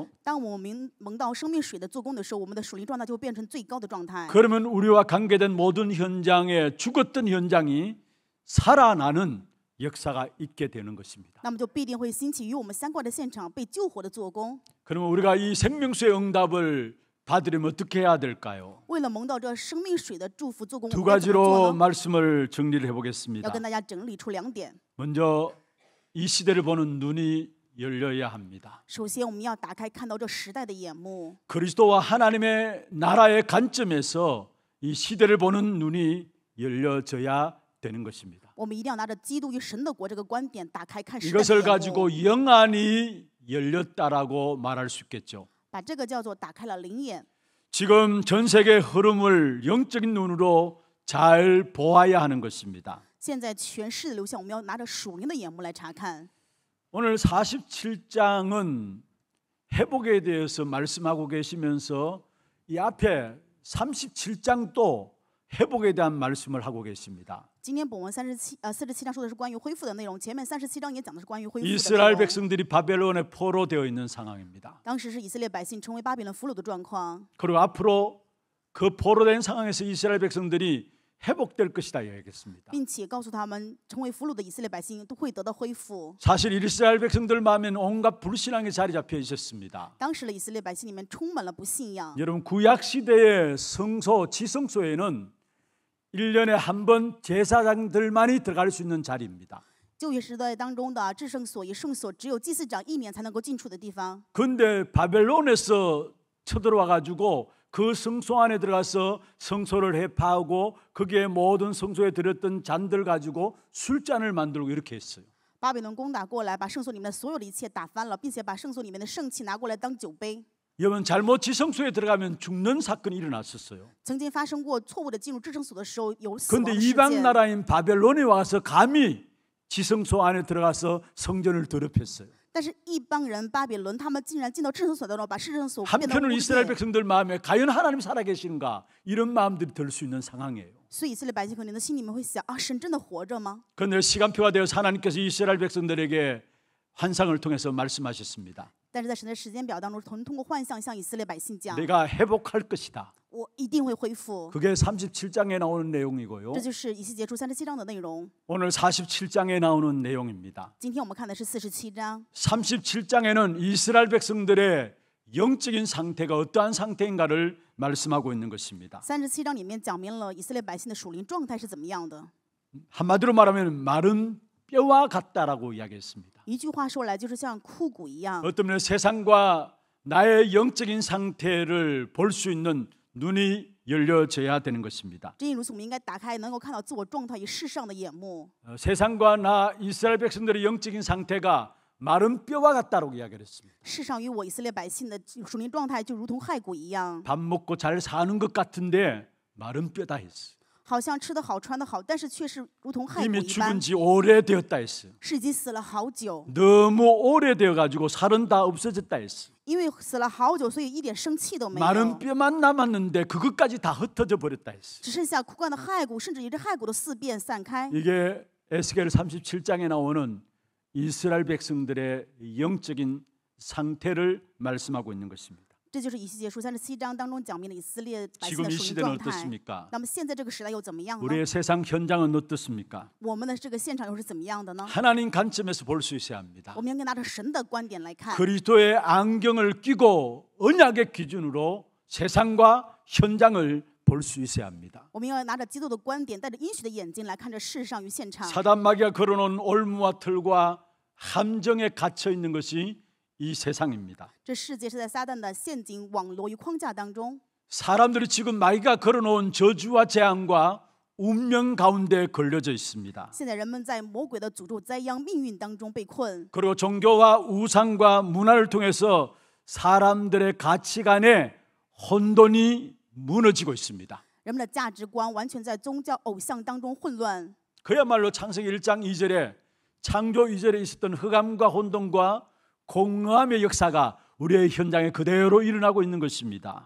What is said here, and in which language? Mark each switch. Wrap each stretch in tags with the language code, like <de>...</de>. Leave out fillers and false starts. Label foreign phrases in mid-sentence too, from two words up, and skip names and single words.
<zh>当我们蒙到生命水的做工的时候，我们的属灵状态就会变成最高的状态。</zh> <ko>그러면 우리와 관계된 모든 현장에 죽었던 현장이 살아나는 역사가 있게 되는 것입니다.</ko> <zh>那么就必定会兴起与我们相关的现场被救活的做工。</zh> <ko>그러면 우리가 이 생명수의 응답을 받으려면 어떻게 해야 될까요?</ko> <zh>为了蒙到这生命水的祝福做工，我</zh> <ko>두</ko> <zh>们该怎么</zh> <ko>가지로</ko> <zh>做呢？</zh> <ko>말씀을 정리를</ko> <zh>要</zh> <ko>해보겠습니다.</ko> <zh>跟大家整理出2点。</zh> <ko>먼저 이 시대를 보는 눈이 열려야 합니다.</ko> <zh>首先，我们要打开看到这时代的眼目，</zh> <ko>그리스도와 하나님의 나라의 관점에서 이 시대를 보는 눈이 열려져야 되는 것입니다.</ko> <zh>我们一定要拿着基督与神的国这个观点打开看时代的</zh> <ko>이것을</ko> <zh>眼目，</zh> <ko>가지고 영안이 열렸다라고 말할 수 있겠죠.</ko> <zh>把这个叫做打开了灵眼。</zh> <ko>지금 전 세계 흐름을 영적인 눈으로 잘 보아야 하는 것입니다.</ko> <zh>现在全世的流向，我们要拿着属灵的眼目来查看。</zh> <ko>오늘 47장은 회복에 대해서 말씀하고 계시면서 이 앞에 37장도 회복에 대한 말씀을 하고 계십니다.</ko> <zh>今天本文47章说的是关于恢复的内容，前面37章也讲的是关于恢复的内</zh> <ko>이스라엘</ko> <zh>容。</zh> <ko>백성들이 바벨론에 포로되어 있는 상황입니다.</ko> <zh>当时是以色列百姓成为巴比伦俘虏的状况，</zh> <ko>그리고 앞으로 그 포로된 상황에서 이스라엘 백성들이 회복될 것이다 이야기했습니다.</ko> <zh>并且告诉他们，成为俘虏的以色列百姓都会得到恢复。</zh> <ko>사실 이스라엘 백성들 마음에는 온갖 불신앙이 자리 잡혀 있었습니다.</ko> <zh>当时的以色列百姓里面充满了不信仰。</zh> <ko>여러분 구약 시대의 성소 지성소에는 1년에 한 번 제사장들만이 들어갈 수 있는 자리입니다.</ko> <zh>旧约时代当中的至圣所与圣所，只有祭司长1年才能够进出的地方。</zh> <ko>그런데 바벨론에서 쳐들어와 가지고 그 성소 안에 들어가서 성소를 해파하고 거기에 모든 성소에 들었던 잔들 가지고 술잔을 만들고 이렇게 했어요.</ko> <zh>巴比伦攻打过来，把圣所里面的所有的一切打翻了，并且把圣所里面的圣器拿过来当酒杯。</zh> <ko>여러분 잘못 지성소에 들어가면 죽는 사건이 일어났었어요.</ko> <zh>曾经发生过错误的进入至圣所的时候，有死亡</zh> <ko>그런데</ko> <zh>的事</zh> <ko>이방</ko> <zh>件。</zh> <ko>나라인 바벨론에 와서 감히 지성소 안에 들어가서 성전을 더럽혔어요.</ko> <zh>但是，一帮人巴比伦，他们竟然进到至圣所当中，把至圣所变得污</zh> <ko>한편으로 이스라엘</ko> <zh>秽。</zh> <ko>백성들 마음에 과연 하나님 살아계신가 이런 마음들이 들 수 있는 상황이에요.</ko> <zh>所以以色列百姓可能的心里面会想：啊，神真的活着吗？</zh> <ko>그런데 시간표가 되어서 하나님께서 이스라엘 백성들에게 환상을 통해서 말씀하셨습니다.</ko> <zh>但是在神的时间表当中，神通过幻象向以色列百姓讲，</zh> <ko>내가 회복할 것이다.</ko> <zh>我一定会恢复。</zh> <ko>그게 37장에 나오는 내용이고요.</ko> <zh>这就是以西结书37章的内容。</zh> <ko>오늘 47장에 나오는 내용입니다.</ko> <zh>今天我们看的是47章。</zh> <ko>37장에는 이스라엘 백성들의 영적인 상태가 어떠한 상태인가를 말씀하고 있는 것입니다.</ko> <zh>37 章里面讲明了以色列百姓的属灵状态是怎么样的。</zh> <ko>한마디로 말하면 마른 뼈와 같다라고 이야기했습니다.</ko> <zh>一句话说来，就是像枯骨一样。</zh> <ko>어떤 면에 세상과 나의 영적인 상태를 볼 수 있는 눈이 열려져야 되는 것입니다.</ko> <zh>正因如此，我们应该打开，能够看到自我状态与世上的眼目。</zh> <ko>세상과 나 이스라엘 백성들의 영적인 상태가 마른 뼈와 같다라고 이야기를 했습니다.</ko> <zh>世上与我以色列百姓的属灵状态就如同骸骨一样，</zh> <ko>밥 먹고 잘 사는 것 같은데 마른 뼈다 했어요.</ko> <zh>好像吃得好穿得好，但是却是如同骸骨</zh> <ko>이미</ko> <zh>一般</zh> <ko>죽은 ，지 오래되었다 했어요.</ko> <zh>是已经死了好久。</zh> <ko>너무 오래되어 가지고 살은 다 없어졌다 했어요.</ko> <zh>因为死了好久，所以一点生气都没</zh> <ko>마른</ko> <zh>有，</zh> <ko>뼈만 남았는데 그것까지 다 흩어져 버렸다 했어요.</ko> <zh>只剩下枯干的骸骨，甚至于这骸骨都四遍散开。</zh> <ko>이게 에스겔 37장에 나오는 이스라엘 백성들의 영적인 상태를 말씀하고 있는 것입니다.</ko> <zh>这就是以西结书37章当中讲明了以色列百姓</zh> <ko>지금</ko> <zh>的</zh> <ko>이</ko> <zh>属灵</zh> <ko>시대는</ko> <zh>状态。</zh> <ko>어떻습니까?</ko> <zh>那么现在这个时代又怎么样呢？</zh> <ko>우리의 세상 현장은 어떻습니까?</ko> <zh>我们的这个现场又是怎么样的呢？</zh> <ko>하나님 관점에서 볼 수 있어야 합니다.</ko> <zh>我们应该拿着神的观点来看，</zh> <ko>그리스도의 안경을 끼고 언약의 기준으로 세상과 현장을 볼 수 있어야 합니다.</ko> <zh>我们要拿着基督的观点，带着应许的眼睛来看这世上与现场。</zh> <ko>사단 마귀가 걸어놓은 올무와 틀과 함정에 갇혀 있는 것이 이 세상입니다.</ko> <zh>这世界是在撒旦的陷阱、网罗与框架当中。</zh> <ko>사람들이 지금 마귀가 걸어놓은 저주와 재앙과 운명 가운데 걸려져 있습니다.</ko> <zh>现在人们在魔鬼的诅咒、灾殃、命运当中被困，</zh> <ko>그리고 종교와 우상과 문화를 통해서 사람들의 가치관에 혼돈이 무너지고 있습니다.</ko> <zh>人们的价值观完全在宗教偶像当中混乱。</zh> <ko>그야말로 창세기 1장 2절에 창조 2절에 있었던 흑암과 혼돈과 공허함의 역사가 우리의 현장에 그대로 일어나고 있는 것입니다.</ko>